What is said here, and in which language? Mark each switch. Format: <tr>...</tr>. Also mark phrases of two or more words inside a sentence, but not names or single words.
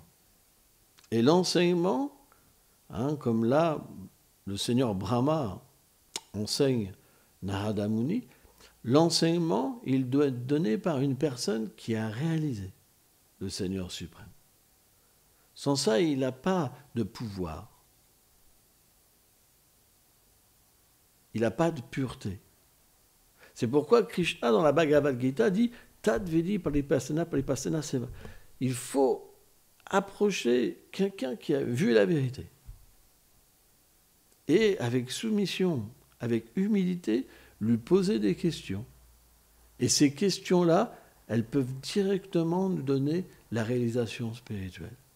<fr>Et l'enseignement, comme là, le Seigneur Brahma enseigne Narada Muni, l'enseignement, il doit être donné par une personne qui a réalisé le Seigneur suprême. Sans ça, il n'a pas de pouvoir. Il n'a pas de pureté. C'est pourquoi Krishna, dans la Bhagavad Gita, dit «</fr> <sa>Tad vedi paripasana seva ».</sa> <fr>Il faut approcher quelqu'un qui a vu la vérité. Et avec soumission, avec humilité, lui poser des questions. Et ces questions-là, elles peuvent directement nous donner la réalisation spirituelle.</fr>